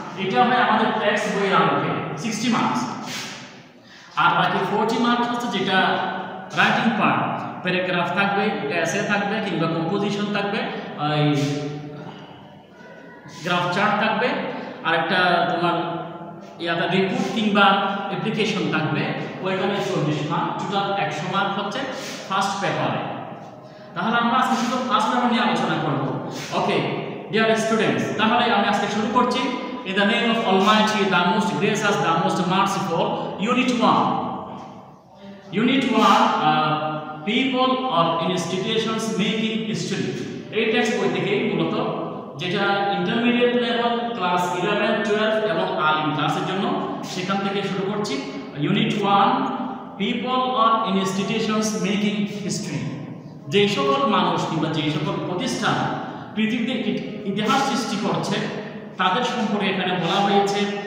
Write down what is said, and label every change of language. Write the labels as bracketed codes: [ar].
[bn] এটা হয় আমাদের টেক্সট বইয়ের আলোকে 60 মার্কস। আর বাকি 40 মার্কস হচ্ছে যেটা রাইটিং পার্ট, প্যারাগ্রাফ থাকবে, এসে থাকবে কিংবা কম্পোজিশন থাকবে, এই গ্রাফ চার্ট থাকবে, আর একটা তোমার ইয়াটা রিপোর্ট কিংবা অ্যাপ্লিকেশন থাকবে, ওইখানে 40 মার্ক। টোটাল 100 মার্ক হচ্ছে ফার্স্ট পেপারে। তাহলে আমরা আজকে শুধু ফার্স্ট পেপার নিয়ে আলোচনা করব। ওকে ডিয়ার স্টুডেন্টস, তাহলে আমি আজকে শুরু করছি। [en] In the name of Almighty, the most gracious, the most merciful, Unit 1. Unit 1, people or institutions making history. [bn] এই টেক্সট বই থেকে মূলত যেটা ইন্টারমিডিয়েট লেভেল ক্লাস 11, 12 এবং আলিম ক্লাসের জন্য, সেখান থেকে শুরু করছি। [en] Unit 1, people or institutions making history. [bn] যে সকল মানুষ কিংবা যে সকল প্রতিষ্ঠান পৃথিবীতে ইতিহাস সৃষ্টি করছে তাদের সম্পর্কে এখানে বলা হয়েছে।